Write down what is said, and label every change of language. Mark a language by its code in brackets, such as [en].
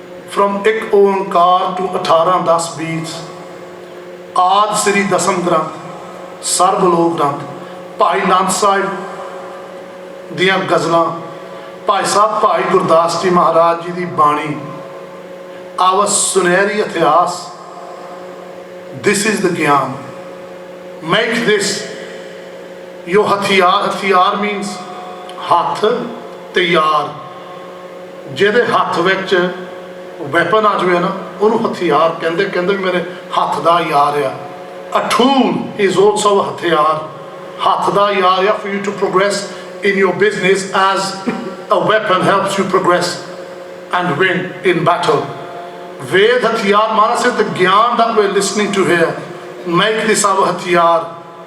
[en] From Ik Oankar to 18-10 beats, Aad Sri Dasam Granth, Sarb Lok Granth, Bhai Nand Sahib Diyan Ghazਲਾਂ, Bhai Sahib Bhai Gurdas Ji Maharaj Ji Di Bani, our Sunehri Ityas. This is the Gyan. Make this your Hathiyar. Hathiyar means [pa] Hath te Yar. ਜਿਹਦੇ ਹੱਥ ਵਿੱਚ weapon ਆ ਜਾਵੇ ਨਾ ਉਹਨੂੰ ਹਥਿਆਰ ਕਹਿੰਦੇ. ਕਹਿੰਦੇ ਮੇਰੇ ਹੱਥ ਦਾ ਯਾਰ ਆ. [en] A tool is also a ਹਥਿਆਰ. [pa] ਹੱਥ ਦਾ ਯਾਰ ਆ [en] for you to progress in your business as a weapon helps you progress and win in battle. Ved Hathiyar, Maharaj says the Gyan that we're listening to here, make this our Hathiyar.